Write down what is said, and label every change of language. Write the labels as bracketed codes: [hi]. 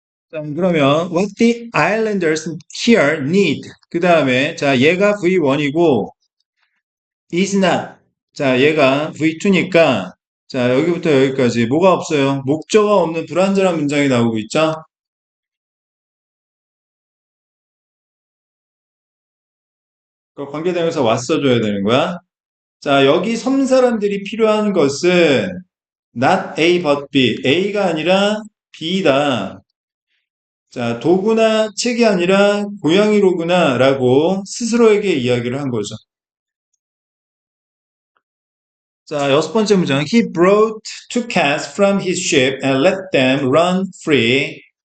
[ko] 자, 그러면 [en] what the islanders here need. [ko] 그 다음에 자 얘가 V1이고 [en] is not. [ko] 자 얘가 V2니까 자 여기부터 여기까지 뭐가 없어요? 목적어 없는 불완전한 문장이 나오고 있죠? 그 관계대명사 왔어줘야 되는 거야. 자 여기 섬 사람들이 필요한 것은 [en] not A but B. [ko] A가 아니라 B다. 자, 도구나 책이 아니라 고양이로구나 라고 스스로에게 이야기를 한 거죠. 자, 여섯 번째 문장. [en] He brought two cats from his ship and let them run free.